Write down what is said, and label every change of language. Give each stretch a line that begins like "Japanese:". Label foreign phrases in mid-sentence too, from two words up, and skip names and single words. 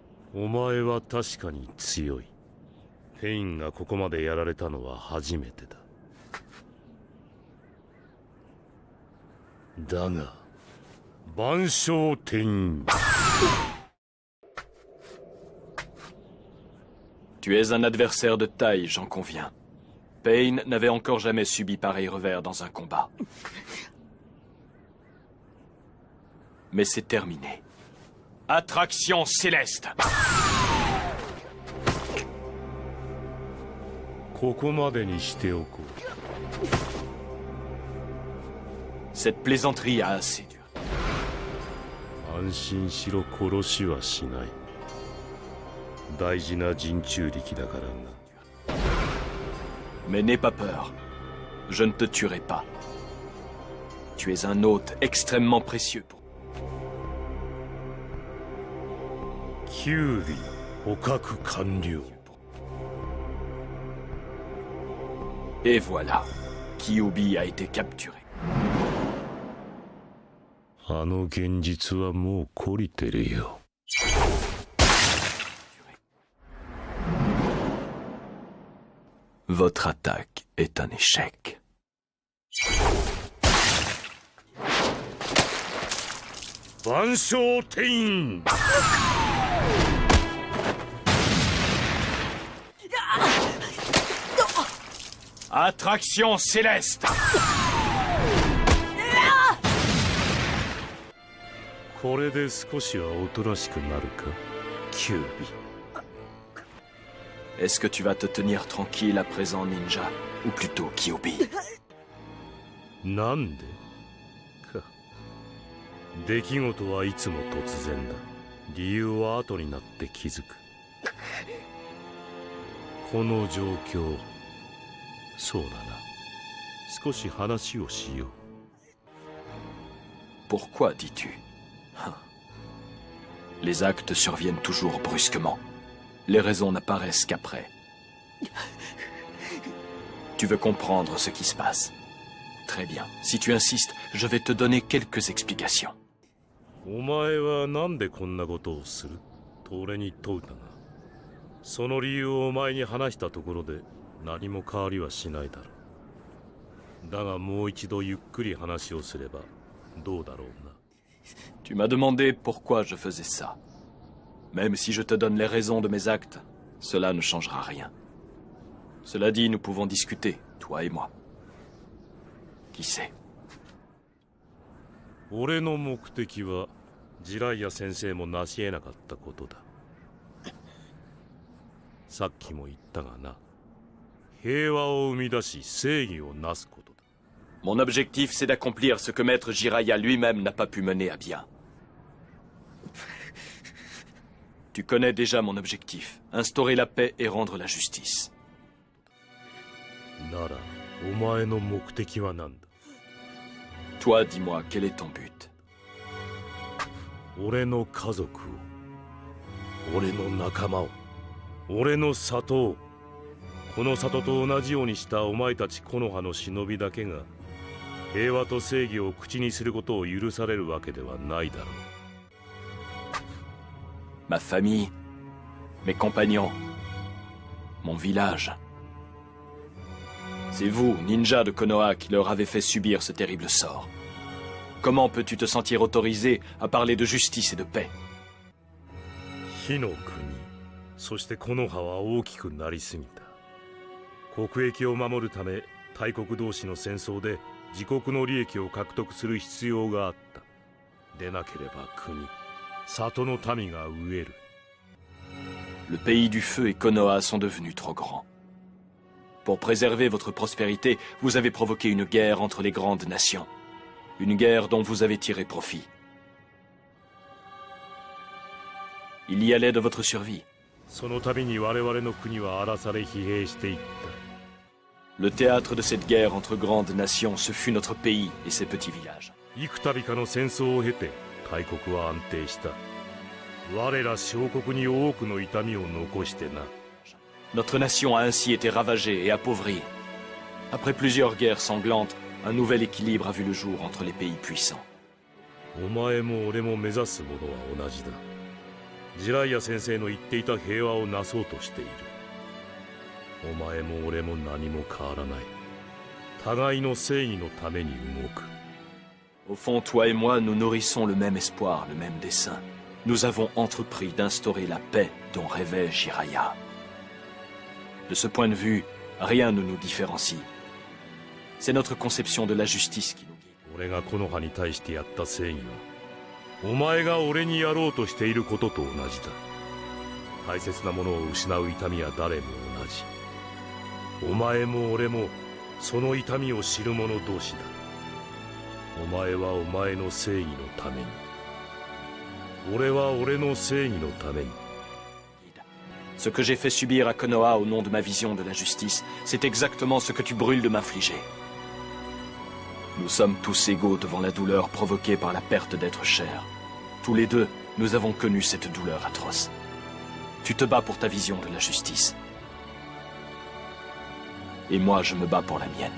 Japanese: お前は確かに強い。フェインがここまでやられたのは初めてだ。だが万象転移。
French: Tu es un adversaire de taille, j'en conviens. Pain n'avait encore jamais subi pareil revers dans un combat. Mais c'est terminé. Attraction céleste.
Japanese: ここまでにしておこう。
French: Cette plaisanterie a assez duré.
Japanese: 安心しろ、殺しはしない。大事な陣中力だからな。
French: Mais n'aie pas peur. Je ne te tuerai pas. Tu es un hôte extrêmement précieux pour...
Japanese: キュウリ捕獲完了。
French: Et voilà. Kyuubi a été capturé.
Japanese: あの現実はもう懲りてるよ。
French: Votre attaque est un échec. Banshou Tein. Attraction céleste.
Japanese: これで少しはおとなしくなるか、キュウビ。
French: Est-ce que tu vas te tenir tranquille à présent, ninja? Ou plutôt Kyuubi?
Japanese: なんでか。出来事はいつも突然だ。理由は後になって気づく。この状況、そうだな。少し話をしよう。
French: Pourquoi dis-tu? Les actes surviennent toujours brusquement. Les raisons n'apparaissent qu'après. Tu veux comprendre ce qui se passe? Très bien. Si tu insistes, je vais te donner quelques explications.
Japanese: お前はなんでこんなことをすると俺に問うたが、その理由をお前に話したところで何も変わりはしないだろう。だがもう一度ゆっくり話をすればどうだろうな。
French: Tu m'as demandé pourquoi je faisais ça. Même si je te donne les raisons de mes actes, cela ne changera rien. Cela dit, nous pouvons discuter, toi et moi. Qui sait?
Japanese: 俺の目的はジライア先生も成し得なかったことだ。さっきも言ったがな、平和を生み出し正義をなすことだ。
French: Mon objectif, c'est d'accomplir ce que Maître Jiraiya lui-même n'a pas pu mener à bien. Tu connais déjà mon objectif, instaurer la paix et rendre la justice.
Japanese: なら、お前の目的は何だ？
French: Toi, dis-moi, quel est ton but?
Japanese: 俺の家族を、俺の仲間を、俺の里を、この里と同じようにしたお前たち木の葉の忍びだけが平和と正義を口にすることを許されるわけではないだろう。
French: Ma famille, mes compagnons, mon village. C'est vous, ninja de Konoha, qui leur avez fait subir ce terrible sort. Comment peux-tu te sentir autorisé à parler de justice et de paix?
Japanese: 火の国、そして木の葉は大きくなりすぎた。国益を守るため大国同士の戦争で自国の利益を獲得する必要があった。でなければ国、里の民が飢える。
French: Le pays du feu et Konoha sont devenus trop grands. Pour préserver votre prospérité, vous avez provoqué une guerre entre les grandes nations. Une guerre dont vous avez tiré profit. Il y allait de votre survie.
Japanese: その度に我々の国は荒らされ疲弊していった。
French: Le théâtre de cette guerre entre grandes nations, ce fut notre pays et ses petits villages.
Japanese: 幾度かの戦争を経て大国は安定した。我ら小国に多くの痛みを残してな。
French: Notre nation a ainsi été ravagée et appauvrie. Après plusieurs guerres sanglantes, un nouvel équilibre a vu le jour entre les pays puissants.
Japanese: お前も俺も目指すものは同じだ。 ジライア先生の言っていた平和をなそうとしている。お前も俺も何も変わらない。互いの正義のために動く。
French: Au fond, toi et moi, nous nourrissons le même espoir, le même dessein. Nous avons entrepris d'instaurer la paix dont rêvait Jiraiya. De ce point de vue, rien ne nous différencie. C'est notre conception de la justice qui nous guide.
Japanese: 俺が木の葉に対してやった正義は、お前が俺にやろうとしていることと同じだ。大切なものを失う痛みは誰も同じ。お前も俺もその痛みを知る者同士だ。お前はお前の正義のために、俺は俺の正義のために。
French: Ce que j'ai fait subir à Konoha au nom de ma vision de la justice, c'est exactement ce que tu brûles de m'infliger. Nous sommes tous égaux devant la douleur provoquée par la perte d'être cher. Tous les deux, nous avons connu cette douleur atroce. Tu te bats pour ta vision de la justice. Et moi, je me bats pour la mienne.